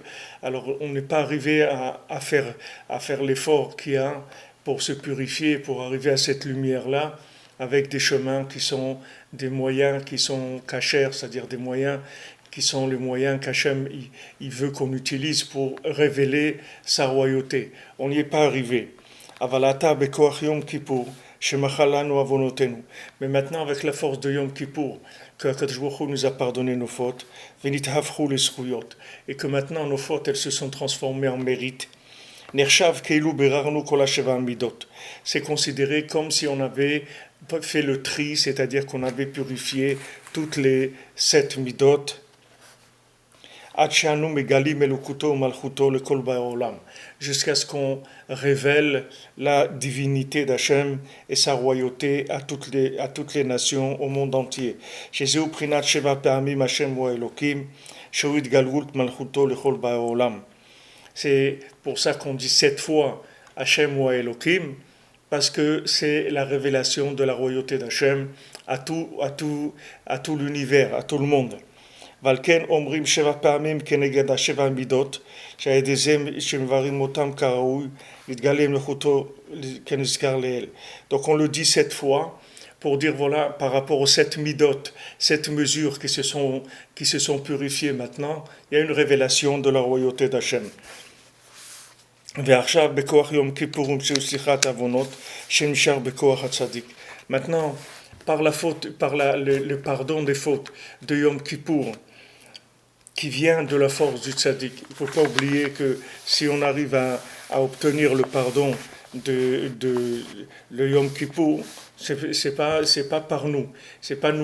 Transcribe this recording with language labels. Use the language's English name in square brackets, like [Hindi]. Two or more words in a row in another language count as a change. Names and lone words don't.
[French] Alors on n'est pas arrivé à faire l'effort qu'il y a pour se purifier, pour arriver à cette lumière-là, avec des chemins qui sont des moyens qui sont cachers, c'est-à-dire des moyens qui sont les moyens qu'Hachem il veut qu'on utilise pour révéler sa royauté. On n'y est pas arrivé. [Hebrew] אבל עתה בכח יום כיפור שמחלנו עונותינו. [French] Mais maintenant, avec la force de Yom Kippour, que Akadosh Baruch Hu nous a pardonné nos fautes, [Hebrew] ונהפכו לזכויות, [French] et que maintenant nos fautes elles se sont transformées en mérite. [Hebrew] נחשב כאילו בררנו כל השבע מדות. [French] C'est considéré comme si on avait fait le tri, c'est-à-dire qu'on avait purifié toutes les 7 midot. Jusqu'à ce qu'on révèle la divinité d'Hachem et sa royauté à toutes les nations au monde entier. C'est pour ça qu'on dit 7 fois Hachem ou Elohim, parce que c'est la révélation de la royauté d'Hachem à tout l'univers, à tout le monde. [Hebrew] ולכן אומרים שבע פעמים כנגד השבע מדות, שהידיהם שמברים אותם כראוי, להתגלם לחוטו כנזכר לאל. [French] Donc on le dit 7 fois pour dire voilà par rapport aux 7 midot, 7 mesures qui se sont purifiées maintenant, il y a une révélation de la royauté d'Hachem. [Hebrew] ועכשיו בכוח יום כיפור ומציאות סליחת עוונות שנשאר בכוח הצדיק. [French] Maintenant par le pardon des fautes de Yom Kippour, qui vient de la force du tzaddik. Il ne faut pas oublier que si on arrive à obtenir le pardon de le Yom Kippour, c'est pas par nous, c'est pas nous.